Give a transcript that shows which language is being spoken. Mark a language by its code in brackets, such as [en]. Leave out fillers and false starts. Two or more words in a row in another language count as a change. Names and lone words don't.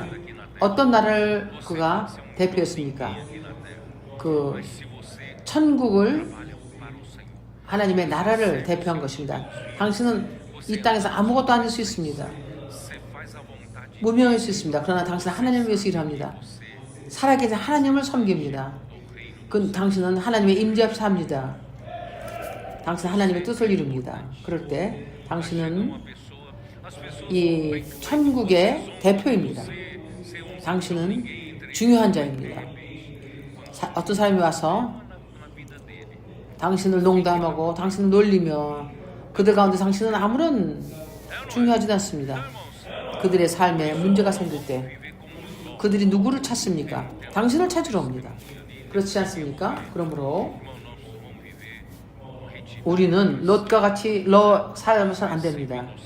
[ko] 어떤 나라를 그가 대표했습니까? 그 [pt] Se você [ko] 천국을 [pt] trabalha para o Senhor, [ko] 하나님의 나라를 대표한 것입니다. 당신은 이 땅에서 아무것도 아닐 수 있습니다. [pt] você faz a vontade [ko] 무명할 수 있습니다. 그러나 당신은 하나님을 위해서 일합니다. 살아계신 하나님을 섬깁니다. 그 당신은 하나님의 임재 앞에 삽니다. 당신은 하나님의 뜻을 이룹니다. 그럴 때 당신은 [pt] uma pessoa, as pessoas [ko] 이 천국의 대표입니다. 당신은 중요한 자입니다. 어떤 사람이 와서 [pt] na vida dele, [ko] 당신을 농담하고 당신을 놀리며 그들 가운데 당신은 아무런 중요하지 않습니다. 그들의 삶에 문제가 생길 때 그들이 누구를 찾습니까? 당신을 찾으러 옵니다. 그렇지 않습니까? 그러므로 우리는 롯과 같이 살아서는 안 됩니다.